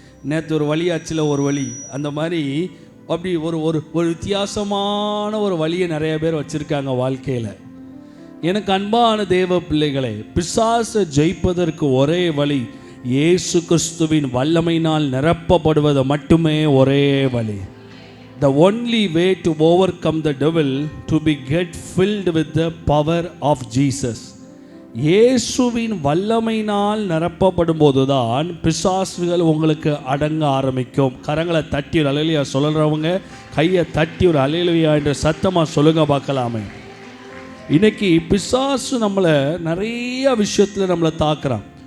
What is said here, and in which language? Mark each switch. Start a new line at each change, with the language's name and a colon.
Tamil: நேற்று ஒரு வழியாச்சில் ஒரு வழி, அந்த மாதிரி அப்படி ஒரு வித்தியாசமான ஒரு வழியை நிறைய பேர் வச்சுருக்காங்க வாழ்க்கையில். எனக்கு அன்பான தேவ பிள்ளைகளே, பிசாசை ஜெயிப்பதற்கு ஒரே வழி இயேசு கிறிஸ்துவின் வல்லமையினால் நிரப்பப்படுவது மட்டுமே ஒரே வழி.
English: The only way to overcome the devil to be get filled with the power of Jesus.
Tamil: இயேசுவின் வல்லமையினால் நிரப்பப்படும் போதுதான் பிசாசுகள் உங்களுக்கு அடங்க ஆரம்பிக்கும். கரங்களை தட்டி ஒரு அல்லேலூயா சொல்கிறவங்க கையை தட்டி ஒரு அல்லேலூயா என்ற சத்தமாக சொல்லுங்க பார்க்கலாமே. இன்னைக்கு பிசாசு நம்மளை நிறைய விஷயத்தில் நம்மளை தாக்குறான்.